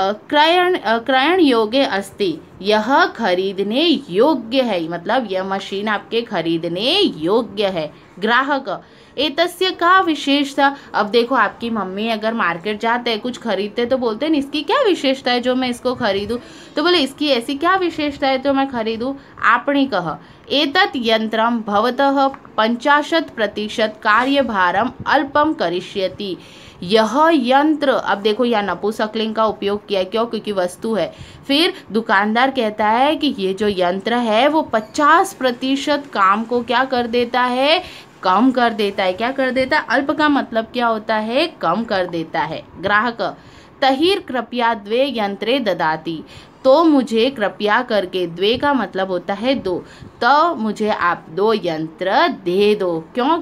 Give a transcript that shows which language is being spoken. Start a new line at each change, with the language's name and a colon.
Sanskrit: क्रयण योग्य अस्ति,
Hindi: यह खरीदने योग्य है, मतलब यह मशीन आपके खरीदने योग्य है।
Sanskrit: ग्राहक, एतस्य का विशेषता।
Hindi: अब देखो आपकी मम्मी अगर मार्केट जाते हैं कुछ खरीदते तो बोलते हैं इसकी क्या विशेषता है जो मैं इसको खरीदूं, तो बोले इसकी ऐसी क्या विशेषता है तो मैं खरीदूं।
Sanskrit: आपणिकः, एतत् यंत्रम भवतः 50% कार्यभारम अल्पम करिष्यति,
Hindi: यह यंत्र। अब देखो यहाँ नपुंसकलिंग का उपयोग किया, क्यों? क्योंकि वस्तु है। फिर दुकानदार कहता है कि ये जो यंत्र है वो 50% काम को क्या कर देता है, कम कर देता है। क्या कर देता है? अल्प का मतलब क्या होता है? कम कर देता है।
Sanskrit: ग्राहक, तहिर कृपया द्वे यंत्रे ददाति,
Hindi: तो मुझे कृपया करके, द्वे का मतलब होता है दो, तो मुझे आप 2 यंत्र दे दो। क्यों?